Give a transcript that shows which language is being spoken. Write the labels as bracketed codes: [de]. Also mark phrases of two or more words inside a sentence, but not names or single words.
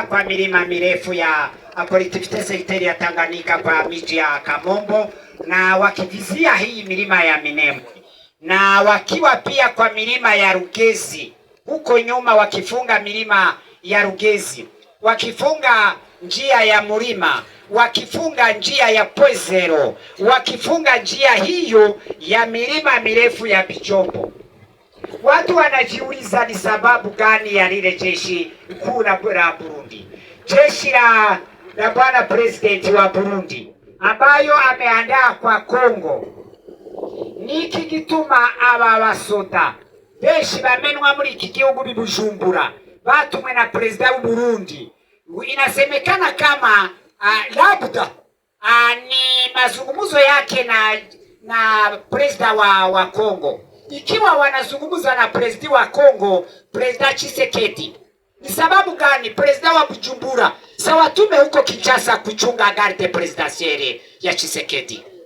[sw] kwa milima mirefu ya [fr] collectivité secteur [sw] ya Tanganyika kwa miji ya Kamombo, na wakivizia hii milima ya Minembwe, na wakiwa pia kwa milima ya Rugezi huko nyuma, wakifunga milima ya Rugezi, wakifunga njia ya Murima, wakifunga njia ya Pwezero, wakifunga njia hiyo ya milima mirefu ya Bijombo. Watu wanajiuliza ni sababu gani ya lile jeshi kuu la Burundi, jeshi la bwana president wa Burundi ambayo ameandaa kwa Kongo, [rn] niki gituma aba basoda benshi bamenwa muri iki gihugu bibujumbura batumwe na president wa Burundi? [sw] Inasemekana kama labda ni mazungumzo yake na president wa Kongo. Ikiwa wanazungumza na president wa Kongo, president Tshisekedi, ni sababu gani president wa Bujumbura sawa tume huko Kinshasa kuchunga [fr] garde presidentielle [sw] ya Tshisekedi?